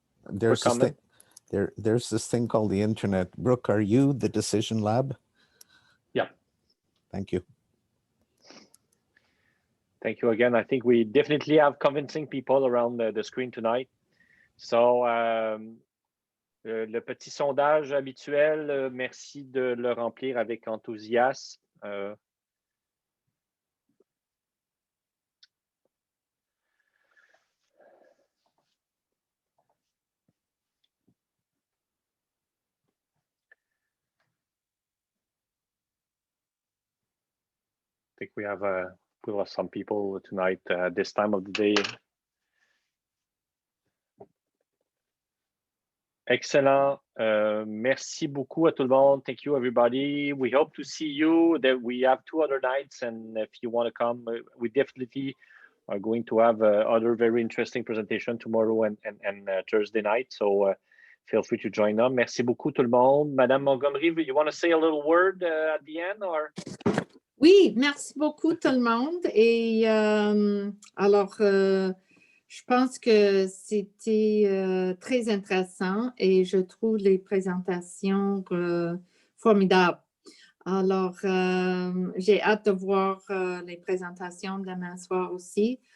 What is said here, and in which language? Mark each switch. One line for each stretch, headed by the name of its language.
English: There's this thing. There's this thing called the internet. Brooke, are you the Decision Lab? Yeah. Thank you. Thank you again. I think we definitely have convincing people around the screen tonight.
French: So, le petit sondage habituel, merci de le remplir avec enthousiasme.
English: I think we have some people tonight this time of the day. Excellent.
French: Merci beaucoup à tout le monde.
English: Thank you, everybody. We hope to see you. We have 2 other nights, and if you want to come, we definitely are going to have other very interesting presentation tomorrow and Thursday night. So feel free to join them.
French: Merci beaucoup tout le monde.
English: Madame Montgomery, you want to say a little word at the end, or?
French: Oui, merci beaucoup tout le monde. Et alors, je pense que c'était très intéressant et je trouve les présentations formidables. Alors, j'ai hâte de voir les présentations demain soir aussi.